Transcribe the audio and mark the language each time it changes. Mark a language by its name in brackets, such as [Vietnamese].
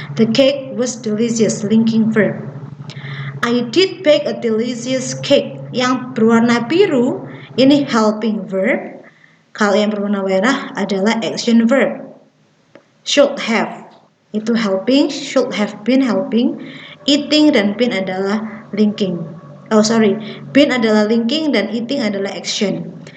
[English] The cake was delicious, linking verb. I did bake a delicious cake. [Indonesian] Yang berwarna biru ini helping verb. Kalau yang berwarna merah adalah action verb. [English] Should have itu helping, should have been helping. [Indonesian] Eating dan been adalah linking. Been adalah linking dan eating adalah action.